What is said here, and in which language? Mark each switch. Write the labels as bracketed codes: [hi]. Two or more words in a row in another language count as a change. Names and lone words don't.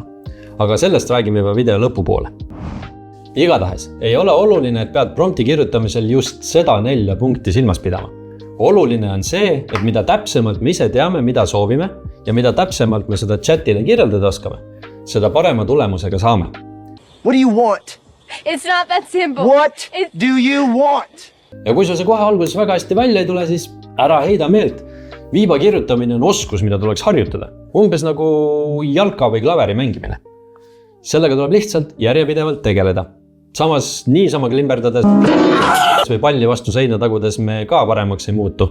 [et] Aga sellest räägime juba video lõpupoole. Igatahes ei ole oluline, et pead prompti kirjutamisel just seda 4 punkti silmas pidama. Oluline on see, et mida täpsemalt me ise teame, mida soovime ja mida täpsemalt me seda chatile kirjeldada oskame, seda parema tulemusega saame. [en] What do you want? It's not that simple. What do you want? [et] Ja kui see kohe alguses väga hästi välja ei tule, siis ära heida meelt. Viiba kirjutamine on oskus, mida tuleks harjutada. Umbes nagu jalka või klaveri mängimine. Sellega tuleb lihtsalt järjepidevalt tegeleda. Samas niisama klimberdades või palli vastu seina tagudes me ka paremaks ei muutu.